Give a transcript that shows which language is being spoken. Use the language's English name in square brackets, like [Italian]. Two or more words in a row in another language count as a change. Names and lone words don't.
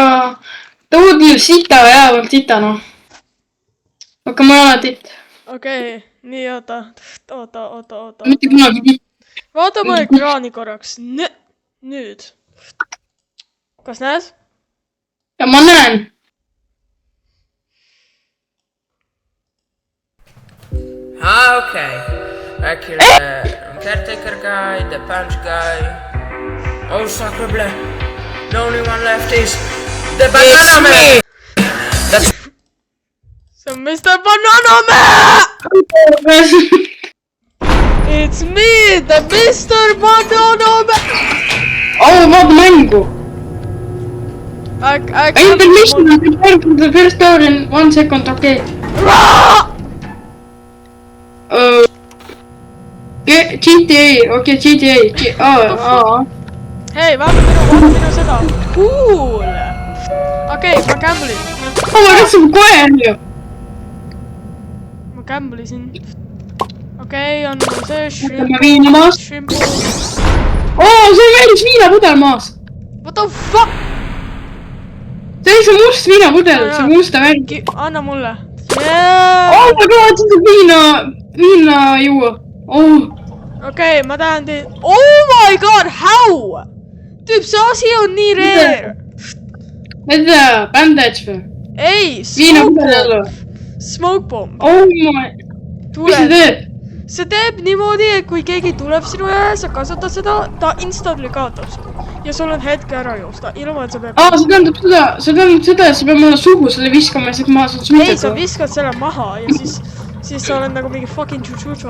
[Estonian] Tõud ju sita või jäävad sita, noh. Aga ma ei ole titt. Okei, nii oota. Mitte kunagi titt. Vaatame ekraani korraks. Nüüd. Kas näes? Ja ma näen. Okay. [English] Back here, the caretaker guy, the punch guy. Oh, sacrebleu. The only one left is the Banana Man. That's... So, Mr. Banana Man! It's me, the Mr. Banana Man! [Estonian] Oh, vaata mängu. [English] I permission to prepare for the first door in 1 second, [Estonian] okei. GTA, okei, GTA. Hei, vaata minu seda. Cool! Okei, ma gamblin. Oh, ma katsun koer ju. Ma gamblisin. Okei, on see shrimp. Oh, see on välis viinapudel maas. [English] What the fuck? [Estonian] See on see must viinapudel, see musta värgi. Anna mulle. [English] Oh my god, [Estonian] seda viina juua. Oh. Okei, ma tahan teid. [English] Oh my god, how? [Estonian] Tüüp, see asi on nii rare. Ma ei tea, bandage või? Ei, [English] smoke bomb. Oh my. [Estonian] Mis see teeb? See teeb niimoodi, et kui keegi tuleb sinu ja sa kasutad seda, ta instantly kaotab su. Ja sul on hetke ära joosta, ilma et sa peab... see tähendab seda, et sa peab mulle suhu selle viskama ja siis ma saan smitata. Ei, sa viskad selle maha ja siis sa oled nagu mingi fucking tšu-tšu-tšu,